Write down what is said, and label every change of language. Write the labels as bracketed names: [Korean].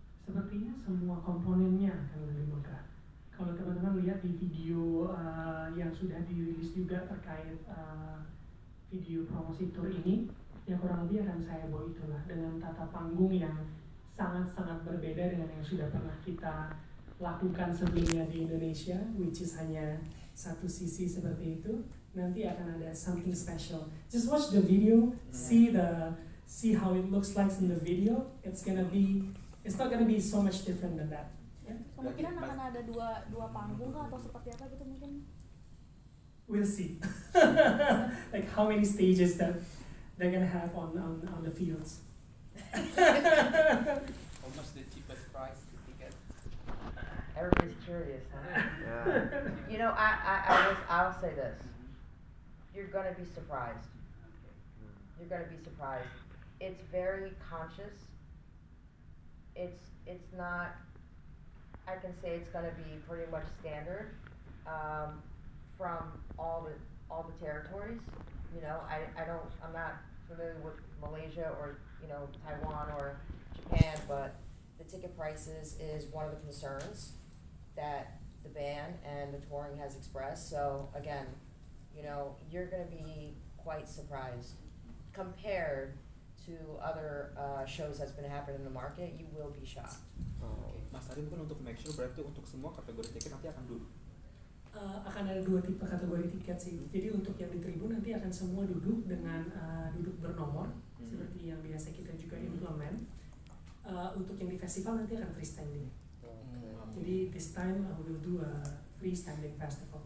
[Indonesian] sepertinya semua komponennya akan lebih megah. Kalau teman-teman lihat di video yang sudah dirilis juga terkait video promosi tour ini, ya kurang lebih akan saya bawa itulah, dengan tata panggung yang sangat-sangat berbeda dengan yang sudah pernah kita lakukan sebelumnya di Indonesia, which is hanya satu sisi seperti itu. Nanti akan ada [English] something special. Just watch the video, see how it looks like in the video. It's not gonna be so much different than that. [Indonesian] Kemungkinan akan ada dua panggung kah atau seperti apa gitu mungkin? [English] We'll see. Like how many stages that they're gonna have on the fields. How much the cheapest price to ticket? Everybody's curious, huh? Yeah. You know, I'll say this. You're gonna be surprised. You're gonna be surprised. It's very conscious. It's not, I can say it's gonna be pretty much standard from all the territories. You know, I'm not familiar with Malaysia or, you know, Taiwan or Japan, but the ticket prices is one of the concerns that the band and the touring has expressed. So again, you know, you're gonna be quite surprised compared to other shows that's been happening in the market. You will be shocked. [Indonesian] Mas Ari, mungkin untuk make sure berarti untuk semua kategori tiket nanti akan duduk. Akan ada 2 tipe kategori tiket sih. Jadi untuk yang di tribun nanti akan semua duduk dengan duduk bernomor seperti yang biasa kita juga implement. Untuk yang di festival nanti akan freestanding. Jadi [English] this time we'll do a freestanding festival.